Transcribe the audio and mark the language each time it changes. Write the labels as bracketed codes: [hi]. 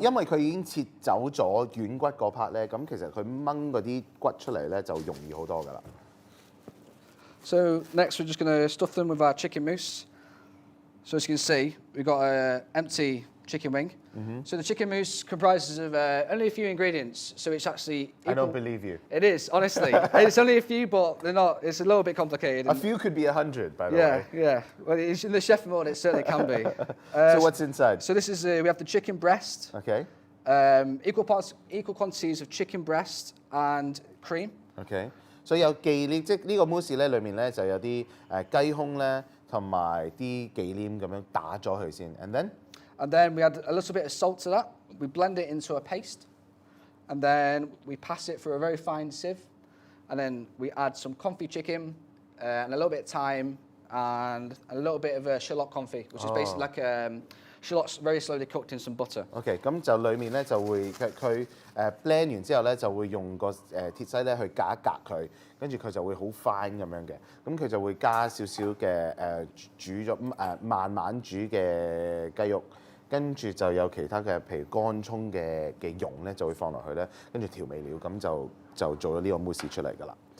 [yue] 因為佢已經切走咗軟骨嗰 part 咧，咁其實佢掹嗰啲骨出嚟咧就容易好多㗎啦。 [en] So next we're just going to stuff them with our chicken mousse. So as you can see, we've got an empty chicken wing. Mm-hmm. So the chicken mousse comprises of only a few ingredients. So it's actually... I don't believe you. It is, honestly. It's only a few, but they're not. It's a little bit complicated. A few could be 100, by the way. Yeah. Well, in the chef mode, it certainly can be. So what's inside? So this is, we have the chicken breast. Okay. Equal quantities of chicken breast and cream. Okay. [yue] So 有忌廉，即係呢個 mousse 咧，裡面咧就有啲雞胸咧。同埋啲忌廉咁樣打咗佢先 [en] and then we add a little bit of salt to that. We blend it into a paste, and then we pass it through a very fine sieve, and then we add some confit chicken and a little bit of thyme and a little bit of shallot confit, which is basically like shallots very slowly cooked in some butter. [yue] OK， 咁就裡面咧就會佢blend 完之後咧就會用個鐵篩咧去隔一隔佢，跟住佢就會好 fine 咁樣嘅，咁佢就會加少少嘅煮咗慢慢煮嘅雞肉，跟住就有其他嘅譬如乾葱嘅蓉咧就會放落去咧，跟住調味料咁就做咗呢個 mousse 出嚟㗎啦。